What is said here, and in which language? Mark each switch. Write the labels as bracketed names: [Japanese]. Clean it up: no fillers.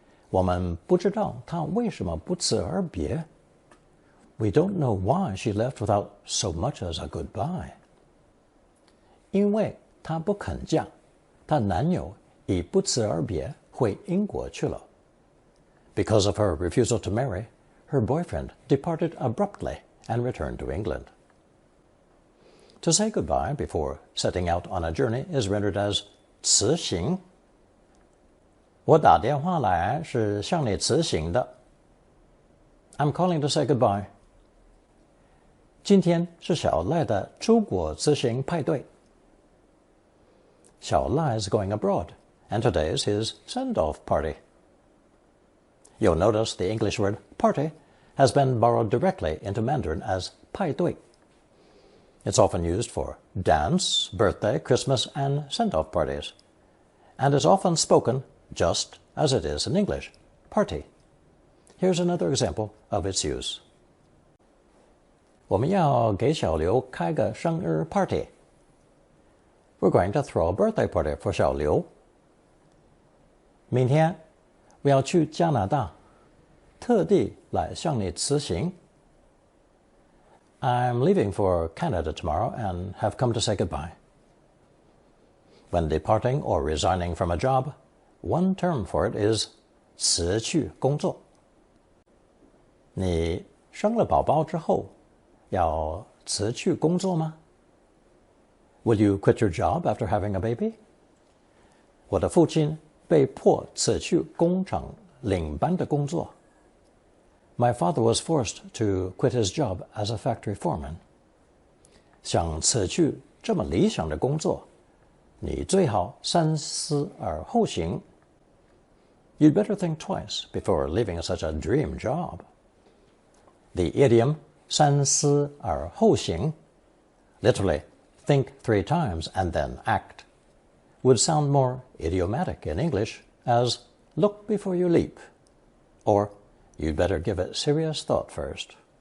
[Chinese] 我们不知道她为什么不辞而别. [English] We don't know why she left without so much as a goodbye. [Chinese] 因为她不肯嫁，她男友已不辞而别回英国去了。 [English] Because of her refusal to marry, her boyfriend departed abruptly and returned to England. To say goodbye before setting out on a journey is rendered as 辞行。 [Chinese] 我打电话来是向你辞行的。 [English] I'm calling to say goodbye. [Chinese] 今天是小赖的出国辞行派对。 [English] 小赖 is going abroad, and today is his send-off party. You'll notice the English word party has been borrowed directly into Mandarin as 派对. It's often used for dance, birthday, Christmas, and send-off parties, and is often spoken just as it is in English, party. Here's another example of its use. [Chinese] 我们要给小刘开个生日 party. [English] We're going to throw a birthday party for 小刘。 [Chinese] 明天我要去加拿大，特地来向你辞行。 [English] I'm leaving for Canada tomorrow and have come to say goodbye. When departing or resigning from a job, one term for it is 辞去工作。 [Chinese] 你生了宝宝之后，要辞去工作吗？ [English] Will you quit your job after having a baby? [Chinese] 我的父亲被迫辞去工厂领班的工作。 [English] My father was forced to quit his job as a factory foreman. [Chinese] 想辞去这么理想的工作，你最好三思而后行。 [English] You'd better think twice before leaving such a dream job. The idiom 三思而后行, literally think 3 times and then act, would sound more idiomatic in English as look before you leap, or you'd better give it serious thought first.